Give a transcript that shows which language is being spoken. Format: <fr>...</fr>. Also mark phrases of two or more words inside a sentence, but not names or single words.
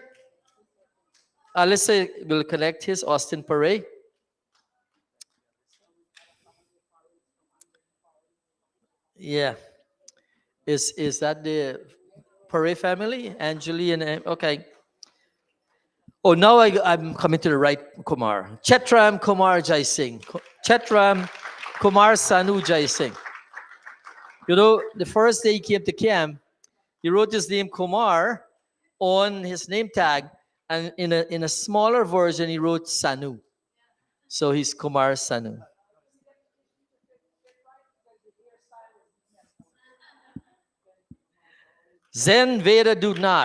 <en>Let's say we'll connect his Austin Paray. Yeah. Is that the Paray family? Anjali and okay. Oh, now I'm coming to the right Kumar. Chetram Kumar Jai Singh. Chetram Kumar Sanu Jai Singh. You know, the first day he came to camp, he wrote his name Kumar on his name tag, and in a smaller version, he wrote Sanu. So he's Kumar Sanu. Zen Veda do not.</en>